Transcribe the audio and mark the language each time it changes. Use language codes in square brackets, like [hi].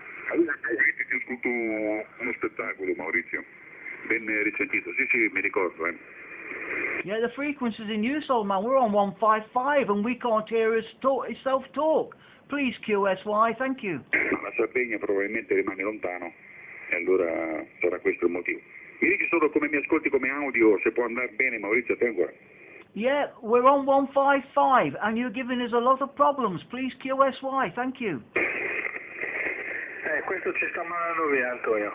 [it] Avete tutto uno spettacolo, Maurizio. Ben risentito. Sì, mi ricordo, [en] Yeah, the frequency's in use, old man. We're on 155 and we can't hear itself talk. Please, QSY, thank you. [it] Ma la Sardegna probabilmente rimane lontano e allora sarà questo il motivo. Mi dici solo come mi ascolti come audio, se può andare bene, Maurizio, a te ancora? [en] Yeah, we're on 155 and you're giving us a lot of problems. Please, QSY, thank you. [it] Questo ci sta mandando via, Antonio.